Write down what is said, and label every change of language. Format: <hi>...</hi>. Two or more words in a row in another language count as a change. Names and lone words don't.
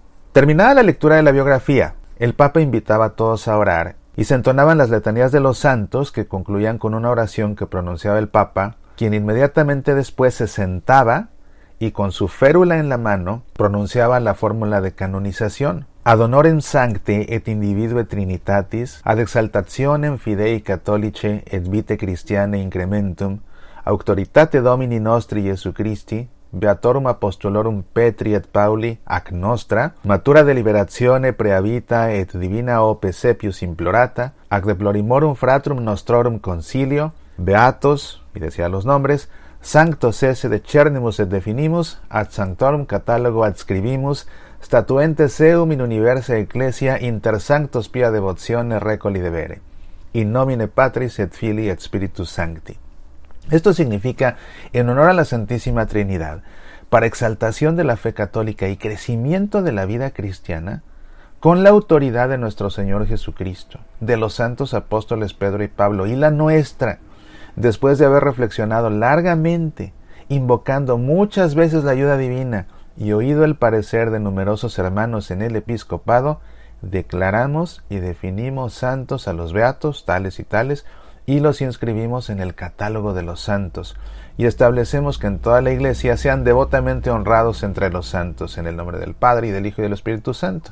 <es>Terminada la lectura de la biografía, el Papa invitaba a todos a orar y se entonaban las letanías de los santos que concluían con una oración que pronunciaba el Papa, quien inmediatamente después se sentaba y con su férula en la mano pronunciaba la fórmula de canonización.</es> <la>Ad honorem sancte et individue trinitatis, ad exaltationem fidei catholice et vitae Christianae incrementum, auctoritate Domini nostri Jesu Christi, beatorum apostolorum Petri et Pauli ac nostra, matura deliberatione preavita et divina ope sepius implorata, ac deplorimorum fratrum nostrorum concilio, beatos,</la> <es>y decía los nombres,</es> <la>sanctos esse decernimus et definimus, ad sanctorum catalogo adscribimus, statuentes eum in universa ecclesia inter sanctos pia devotione recoli debere, in nomine Patris et Filii et Spiritus Sancti.</la> <es>Esto significa, en honor a la Santísima Trinidad, para exaltación de la fe católica y crecimiento de la vida cristiana, con la autoridad de nuestro Señor Jesucristo, de los santos apóstoles Pedro y Pablo, y la nuestra, después de haber reflexionado largamente, invocando muchas veces la ayuda divina y oído el parecer de numerosos hermanos en el episcopado, declaramos y definimos santos a los beatos, tales y tales, y los inscribimos en el catálogo de los santos, y establecemos que en toda la Iglesia sean devotamente honrados entre los santos, en el nombre del Padre, y del Hijo, y del Espíritu Santo.</es>